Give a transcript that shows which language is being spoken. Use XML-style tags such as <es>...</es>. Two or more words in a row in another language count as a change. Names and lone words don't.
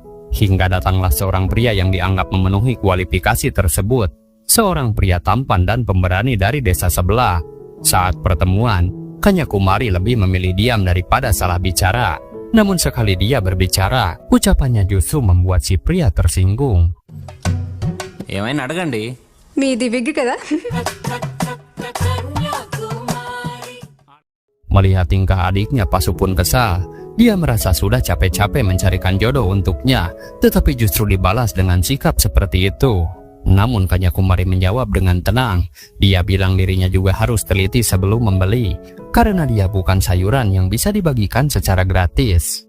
<id>Hingga datanglah seorang pria yang dianggap memenuhi kualifikasi tersebut. Seorang pria tampan dan pemberani dari desa sebelah. Saat pertemuan, Kanyakumari lebih memilih diam daripada salah bicara. Namun sekali dia berbicara, ucapannya justru membuat si pria tersinggung.</id> <te>ఏమైనా అడగండి మీది విగ్ కదా</te> <id>Melihat tingkah adiknya, Pasu pun kesal. Dia merasa sudah capek-capek mencarikan jodoh untuknya, tetapi justru dibalas dengan sikap seperti itu. Namun Kanyakumari menjawab dengan tenang. Dia bilang dirinya juga harus teliti sebelum membeli, karena dia bukan sayuran yang bisa dibagikan secara gratis.</id>